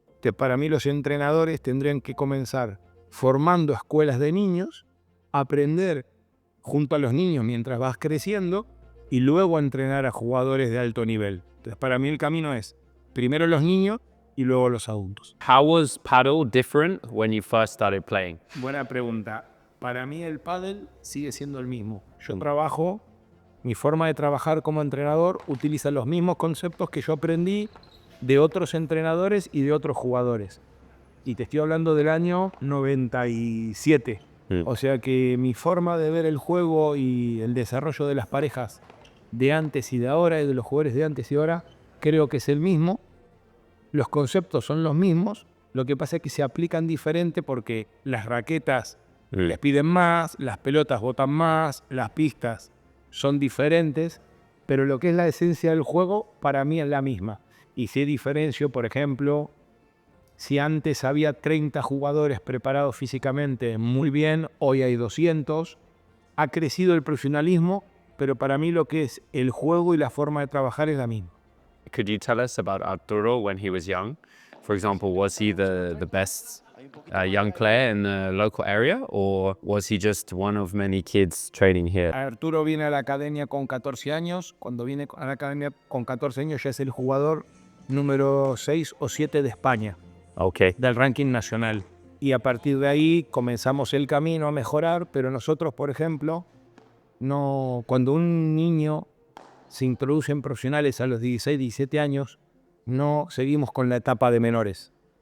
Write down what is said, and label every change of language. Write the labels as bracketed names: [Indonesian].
[Spanish] Que para mí los entrenadores tendrían que comenzar formando escuelas de niños, aprender junto a los niños mientras vas creciendo y luego entrenar a jugadores de alto nivel. Entonces para mí el camino es primero los niños y luego los adultos. [English] How was paddle different when you first started playing? [Spanish] Buena pregunta. Para mí el pádel sigue siendo el mismo. Yo trabajo, mi forma de trabajar como entrenador utiliza los mismos conceptos que yo aprendí de otros entrenadores y de otros jugadores. Y te estoy hablando del año 97. O sea que mi forma de ver el juego y el desarrollo de las parejas de antes y de ahora, y de los jugadores de antes y ahora, creo que es el mismo. Los conceptos son los mismos. Lo que pasa es que se aplican diferente porque las raquetas les piden más, las pelotas botan más, las pistas son diferentes, pero lo que es la esencia del juego para mí es la misma. Y si diferencio, por ejemplo, si antes había 30 jugadores preparados físicamente muy bien, hoy hay 200. Ha crecido el profesionalismo, pero para mí lo que es el juego y la forma de trabajar es la misma. [English] Could you tell us about Arturo when he was young? For example, was he the best young player in the local area, or was he just one of many kids training here? [Spanish] Arturo viene a la academia con 14 años. Cuando viene a la academia con 14 años ya es el jugador número 6 o 7 de España, [English] Okay. [Spanish] del ranking nacional. Y a partir de ahí comenzamos el camino a mejorar, pero nosotros, por ejemplo, cuando un niño se introduce en profesionales a los 16, 17 años, no seguimos con la etapa de menores.